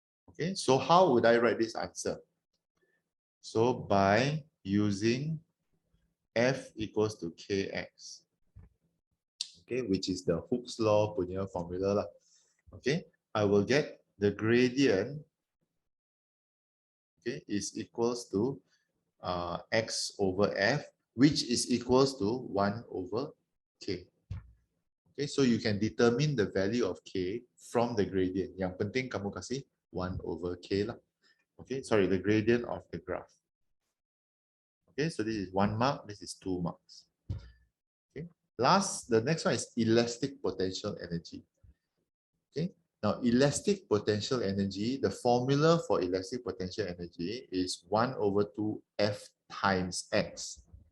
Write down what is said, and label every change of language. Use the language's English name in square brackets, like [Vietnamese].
[English] Okay, so how would I write this answer? So by using F equals to Kx, okay, which is the Hooke's law punya formula lah. Okay, I will get the gradient, okay, is equals to X over F, which is equals to 1 over K. Okay, so you can determine the value of K from the gradient. [Malay] Yang penting kamu kasih 1 over K lah. [English] Okay, sorry, the gradient of the graph. Okay, so this is 1 mark, this is 2 marks. Okay, the next one is elastic potential energy. Okay, now elastic potential energy, the formula for elastic potential energy is 1 over 2 F times X.